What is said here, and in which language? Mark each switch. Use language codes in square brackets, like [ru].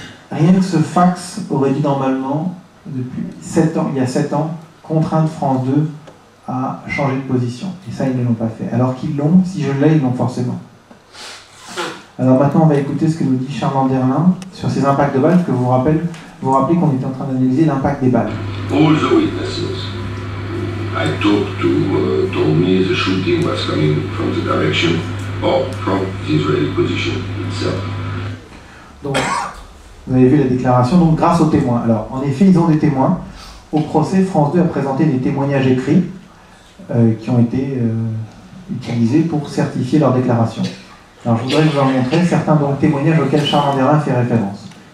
[fr] Rien que ce fax aurait dû normalement, depuis 7 ans, il y a 7 ans, contraindre France 2 à changer de position. Et ça, ils ne l'ont pas fait. Alors qu'ils l'ont, si je l'ai, ils l'ont forcément. Alors maintenant, on va écouter ce que nous dit Charles Anderlin sur ces impacts de balles, parce que vous vous rappelez qu'on était en train d'analyser l'impact des balles. [en] All the witnesses I talked to told me the shooting was coming from the direction or from the Israeli position itself. [fr] Donc, vous avez vu la déclaration, donc grâce aux témoins. Alors, en effet, ils ont des témoins. Au procès, France 2 a présenté des témoignages écrits qui ont été utilisés pour certifier leur déclaration. Alors, je voudrais vous en montrer certains témoignages auxquels Charles Anderlin fait référence.